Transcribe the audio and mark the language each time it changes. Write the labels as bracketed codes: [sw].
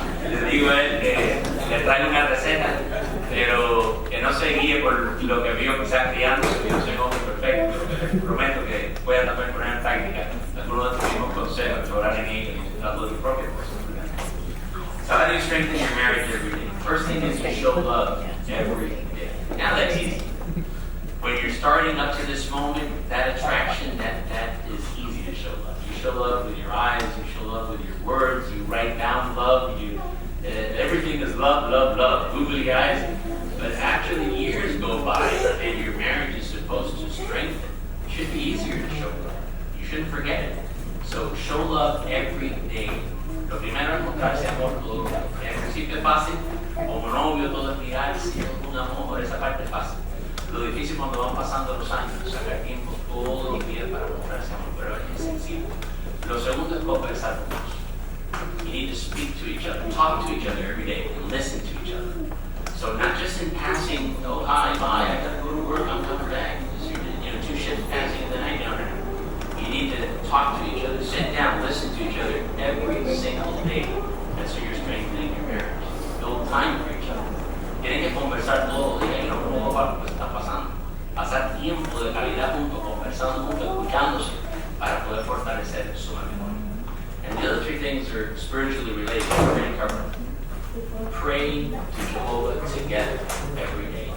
[es] Les digo le traigo una receta, pero que no se guíe por lo que vio quizás criando, que yo soy un hombre perfecto, pero les prometo que pueda también poner en práctica algunos de estos mismos consejos, orar en ellos y disfrutarlo de tu propia personalidad. [en] So how do you strengthen your marriage every day? First thing is to show love every day. Now that's easy. When you're starting up to this moment, that attraction, that is easy to show love. You show love with your eyes, you show love with your words, you write down love, everything is love, love, love, googly eyes. But after the years go by and your marriage is supposed to strengthen, it should be easier to show love. You shouldn't forget it. So show love every day. [es] Lo primero es mostrarse amor todo. En principio es fácil, como novio todo es mirar, si es un amor, esa parte es fácil. Lo difícil cuando van pasando los años, sacar tiempo todos los días para mostrarse amor, pero es sencillo. Lo segundo es conversar con ellos. [en] You need to speak to each other, talk to each other every day, and listen to each other. So not just in passing, oh hi, bye, I gotta go to work, I'm coming back. Two shifts passing in the night. No. You need to talk to each other, sit down, listen to each other every single day. That's how you're strengthening your marriage. Build time for each other. [es] Tienen que conversar todos los días y no cómo va lo que está pasando. Pasar tiempo de calidad juntos, conversando juntos, escuchándose para poder fortalecer su matrimonio. [en] And the other three things are spiritually related. We're going to cover. Pray to Jehovah together every day.